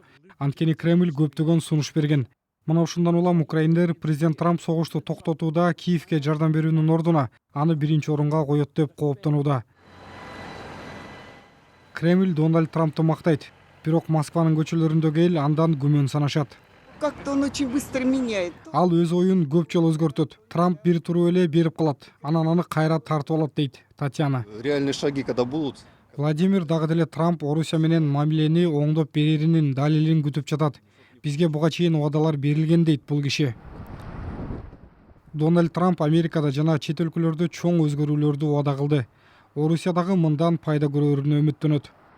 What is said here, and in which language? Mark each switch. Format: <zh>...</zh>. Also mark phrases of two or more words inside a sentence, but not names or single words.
<ky>Анткени Кремль көптөгөн сунуш берген. Мына ушундан улам украиндер президент Трамп согушту токтотууда Киевке жардам берүүнүн ордуна аны биринчи орунга коет деп кооптонууда. Кремль Дональд Трампты мактайт, бирок Москванын көчөлөрүндөгү эл андан күмөн санашат.</ky> <ru>Как-то он очень быстро меняет.</ru> <ky>Ал өз оюн көп жолу өзгөртөт. Трамп бир туруп эле берип калат, анан аны кайра тартып алат дейт Татьяна.</ky> <ru>Реальные шаги когда будут?</ru> <ky>Владимир дагы деле Трамп Орусия менен мамилени оңдоп береринин далилин күтүп жатат. Бизге буга чейин убадалар берилген дейт бул киши. Дональд Трамп Америкада жана чет өлкөлөрдө чоң өзгөрүүлөрдү убада кылды. Орусиядагы мындан пайда көрөрүнө үмүттөнөт.</ky>